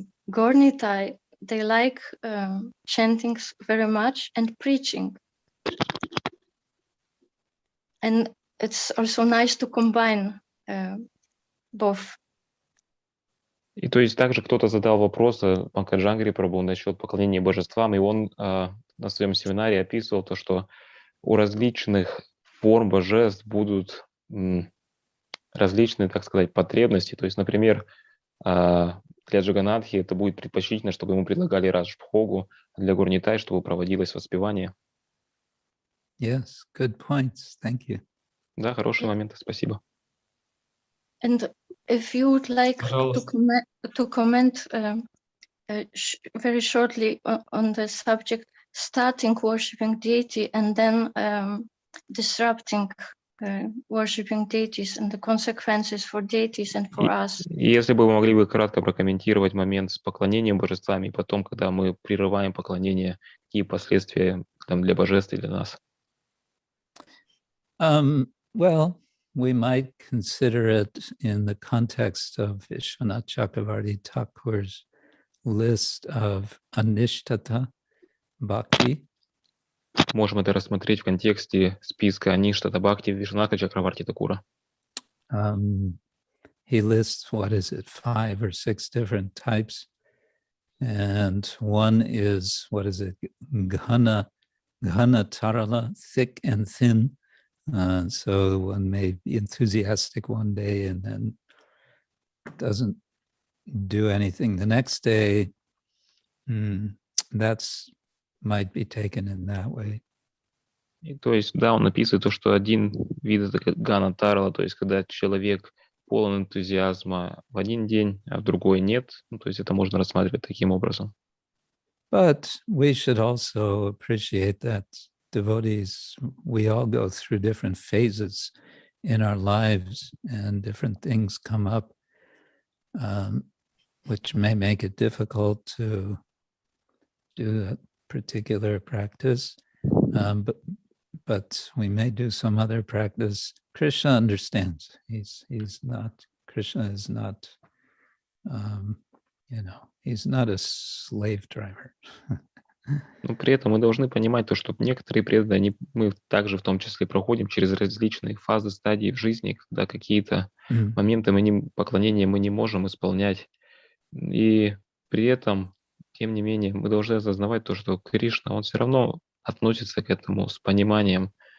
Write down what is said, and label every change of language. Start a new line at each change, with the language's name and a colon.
English: Gornitai, they like chantings very much and preaching. And it's also nice to combine both.
Russian: И то есть также кто-то задал вопрос Панкаджангри Прабху насчет поклонения божествам, и он на своем семинаре описывал то, что у различных форм божеств будут различные, так сказать, потребности. То есть, например, для Джаганатхи это будет предпочтительно, чтобы ему предлагали Раджбхогу, а для Гурнитай, чтобы проводилось воспевание.
English: Yes, good points. Thank you.
Russian: Да, хорошие моменты, спасибо.
English: And if you would like to comment very shortly on the subject, starting worshipping deity and then disrupting worshipping deities and the consequences for deities and for us.
Russian: Если бы вы могли бы кратко прокомментировать момент с поклонением божествам, и потом, когда мы прерываем поклонение, какие последствия там для божеств и для нас?
English: Well, we might consider it in the context of Vishwanath Chakravarti Thakur's list of Anishtata Bhakti.
Russian: Можем это рассмотреть в контексте списка Аништата Бхакти Вишванаха Чакраварти Такура.
English: He lists, 5 or 6 different types. And one is, Ghana Tarala, thick and thin. So one may be enthusiastic one day and then doesn't do anything the next day. That's might be taken in that way.
Russian: И то есть, да, он описывает то, что один вид это Гана Тарала, то есть когда человек полон энтузиазма в один день, а в другой нет. Ну, то есть это можно рассматривать таким образом.
English: But we should also appreciate that devotees, we all go through different phases in our lives and different things come up, which may make it difficult to do a particular practice, but we may do some other practice. Krishna understands. Krishna is not You know, he's not a slave driver.
Russian: Но при этом мы должны понимать то, что некоторые преданные, мы также в том числе проходим через различные фазы, стадии в жизни, когда какие-то моменты поклонения мы не можем исполнять. И при этом, тем не менее, мы должны осознавать то, что Кришна, он все равно относится к этому с пониманием.